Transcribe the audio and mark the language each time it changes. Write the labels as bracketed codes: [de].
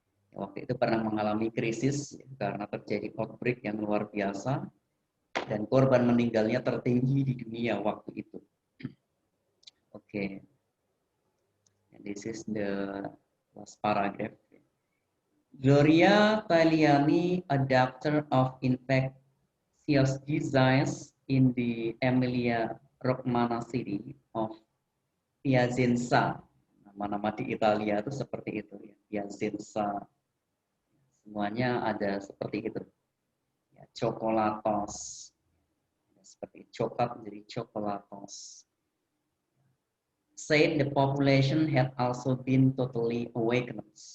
[id] Ya, waktu itu pernah mengalami krisis ya, karena terjadi outbreak yang luar biasa dan korban meninggalnya tertinggi di dunia waktu itu. Oke. [en] This is the last paragraph. Gloria Tagliani, a doctor of infectious disease in the Emilia Romagna city of Piacenza. [id] Nama-nama di Italia itu seperti itu ya. Piacenza. Semuanya ada seperti itu. Ya, Coklatos. Seperti coklat menjadi coklatos. [en] Said the population had also been totally awakened.